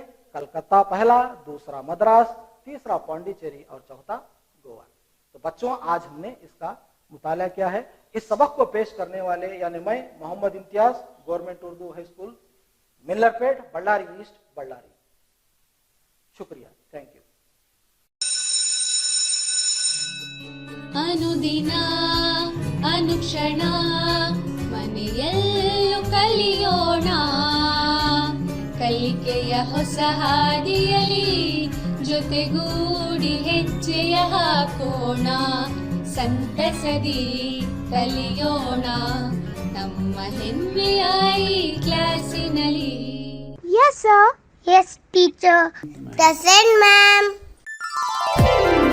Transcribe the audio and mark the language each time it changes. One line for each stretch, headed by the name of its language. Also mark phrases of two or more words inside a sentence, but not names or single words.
Urdu: کلکتہ پہلا، دوسرا مدراس، تیسرا پانڈیچیری اور چوتھا گوا. تو بچوں، آج ہم نے اس کا مطالعہ کیا ہے. اس سبق کو پیش کرنے والے یعنی میں محمد امتیاز، گورنمنٹ اردو ہائی اسکول، ملرپیٹ، بلاری ایسٹ، بلاری. شکریہ,
English: thank you.
Kannada: ಅನುದಿನ ಅನುಕ್ಷಣ ಮನೆಯಲ್ಲೂ ಕಲಿಯೋಣ, ಕಲಿಕೆಯ ಹೊಸ ಹಾದಿಯಲಿ ಜೊತೆಗೂಡಿ ಹೆಜ್ಜೆಯ ಹಾಕೋಣ, ಸಂತಸದಿ ಕಲಿಯೋಣ ನಮ್ಮ ಹೆಮ್ಮೆಯ ಈ ಕ್ಲಾಸಿನಲ್ಲಿ.
English: Yes, sir. Yes, teacher. Present, ma'am.